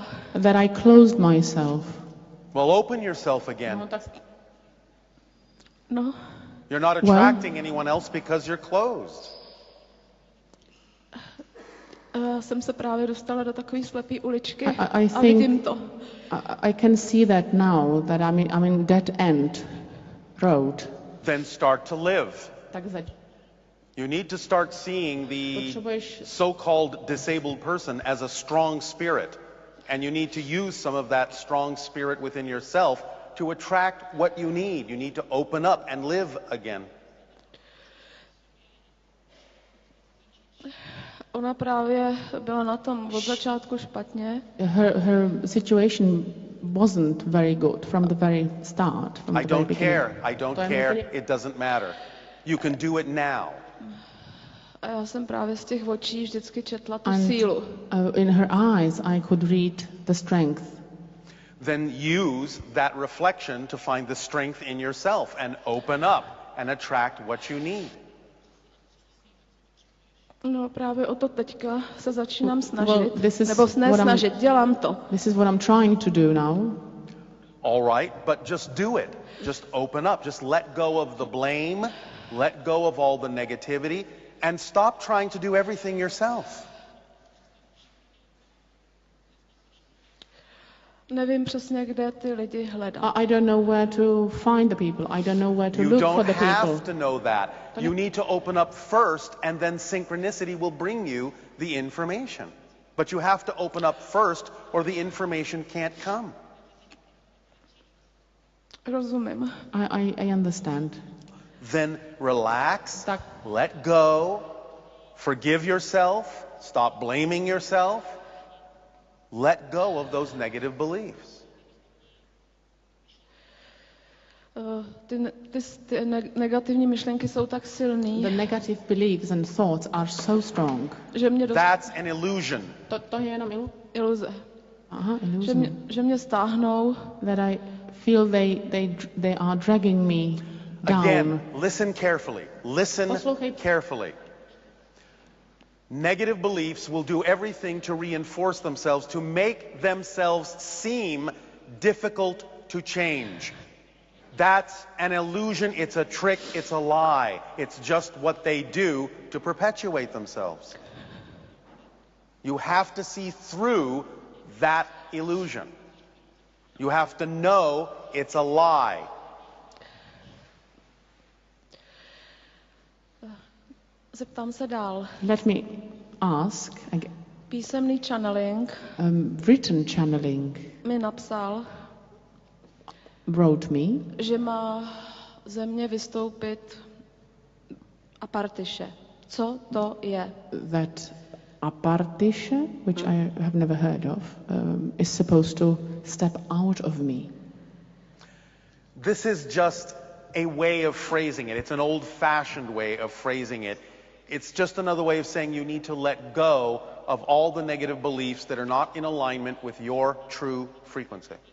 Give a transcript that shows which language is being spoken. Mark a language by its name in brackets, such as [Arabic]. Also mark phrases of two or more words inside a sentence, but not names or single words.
[English] That I closed myself. Well, open yourself again. No. You're not attracting anyone else because you're closed. [Czech] Jsem se právě dostala do takové slepé uličky [English] I [Czech] a vidím to. [English] I can see that now, that I'm in dead end road. Then start to live. [Czech] Takže [English] You need to start seeing the so-called disabled person as a strong spirit. And you need to use some of that strong spirit within yourself to attract what you need. You need to open up and live again. [Czech] Ona právě byla na tom od začátku špatně. [English] Her situation wasn't very good from the very start. From I the very don't beginning. care. I don't care. It doesn't matter. You can do it now. [Czech] A já jsem právě z těch očí vždycky četla tu [English] And [Czech] sílu. [English] in her eyes I could read the strength. Then use that reflection to find the strength in yourself and open up and attract what you need. [Czech] No právě o to teďka se začínám snažit. [English] Well, [Czech] Nebo ne snažit, dělám to. [English] This is what I'm trying to do now. All right, but just do it. Just open up. Just let go of the blame. Let go of all the negativity. And stop trying to do everything yourself. [Czech] Nevím přesně, kde ty lidi hledám. [English] I don't know where to find the people. I don't know where to You look for don't the have people. to know that. You need to open up first, and then synchronicity will bring you the information. But you have to open up first, or the information can't come. [Czech] Rozumím. [English] I understand. Then relax, let go, forgive yourself, stop blaming yourself. Let go of those negative beliefs. [Czech] Ty negativní myšlenky jsou tak silný, [English] The negative beliefs and thoughts are so strong. [Czech] že mě [English] That's an illusion. [Czech] To je jenom iluze. [English] Aha, illusion. [Czech] Že mě stáhnou. [English] That I feel they are dragging me down. Again, listen carefully. Listen carefully. Negative beliefs will do everything to reinforce themselves, to make themselves seem difficult to change. That's an illusion, it's a trick, it's a lie. It's just what they do to perpetuate themselves. You have to see through that illusion. You have to know it's a lie. [Czech] Zeptám se dál. [English] Let me ask again. [Czech] Písemný channeling [English] Written channeling [Czech] mi napsal, [English] wrote me [Czech] že má ze mě vystoupit apartiše. Co to je? [English] that apartisha, which I have never heard of, is supposed to step out of me. This is just a way of phrasing it. It's an old-fashioned way of phrasing it. It's just another way of saying you need to let go of all the negative beliefs that are not in alignment with your true frequency.